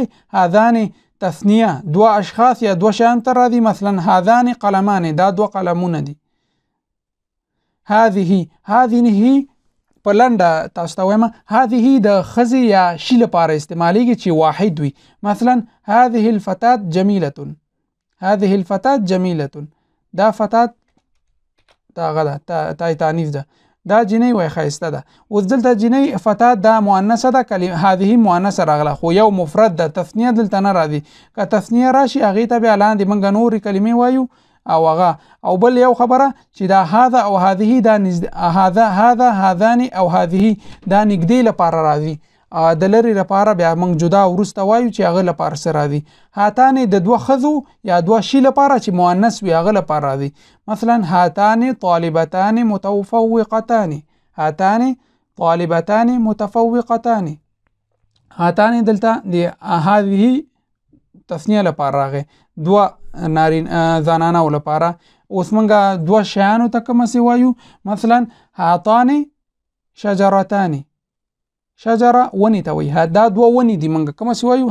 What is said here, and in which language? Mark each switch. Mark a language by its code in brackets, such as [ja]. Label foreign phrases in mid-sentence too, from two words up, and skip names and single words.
[ps] هذان تثنیه دوه اشخاص یا دوه شیان ته راځي. مثلا [ar] هذان قلمان، [ps] دا دوه قلمونه دي. هذه په لنډه تاسو ته وایم هذه د ښځې یا شي لپاره استعمالیږي چې واحد وي. [ar] مثلا هذه الفتاة جمیلة. هذه الفتاة جمیلة. [ps] دا فتاة داغه ده [ar] تای تانیث [ps] ده. دا جنۍ وای ښایسته ده. اوس دلته جنۍ فتاة دا مؤنثه ده، هذه مؤنثه راغله خو یو مفرد ده، تثنیه دلته نه راځي. که تثنیه راشي هغې ته بیا لاندې موږ نورې کلمې وایو او هغه. او بل یو خبره چې دا هذا او هذه دا هذا هذان او هذه دا نږدې لپاره راځي. د لرې لپاره بیا موږ جدا وروسته وایو چې هغه لپاره څه راځي. هاتان د دوه ښځو یا دوه شي لپاره چې مؤنث وي هغه لپاره راځي. [ar] مثلا هاتان طالبتان متفوقتان. هاتان طالبتان متفوقتان. [ps] هاتان دلته د هذه تثنیه لپاره راغی، دوه زنانو لپاره. اوس موږ دوه شیانو ته کوم څه وایو؟ [ar] مثلا هاتان شجرتان. [ps] شجره ونې ته وایي. دا دوه ونې دي. موږ کوم څه وایو؟